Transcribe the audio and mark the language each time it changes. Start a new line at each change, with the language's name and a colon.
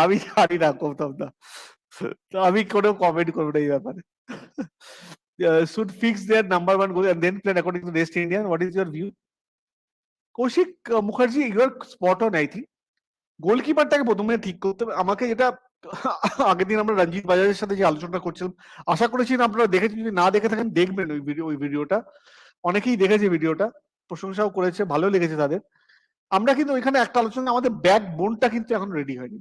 Bangla: আমি জানি না গৌতম দা, তো আমি কোনো কমেন্ট করবো না এই ব্যাপারে।
English: Should fix their number one goal and then plan according to West Indian. What is your view?
Bangla: Kaushik Mukherjee,
English: You are spot on I think.
Bangla: গোলকিপারটাকে প্রথমে ঠিক করতে হবে আমাকে, যেটা আগের দিন আমরা রঞ্জিত বাজারের সাথে যে আলোচনা করছিলাম, আশা করেছি আপনারা দেখেছেন, যদি না দেখে থাকেন দেখবেন ওই ভিডিওটা। অনেকেই দেখেছে ভিডিওটা, প্রশংসাও করেছে, ভালো লেগেছে তাদের। আমরা কিন্তু ওইখানে একটা আলোচনা, আমাদের ব্যাক বোনটা কিন্তু এখন রেডি হয়নি।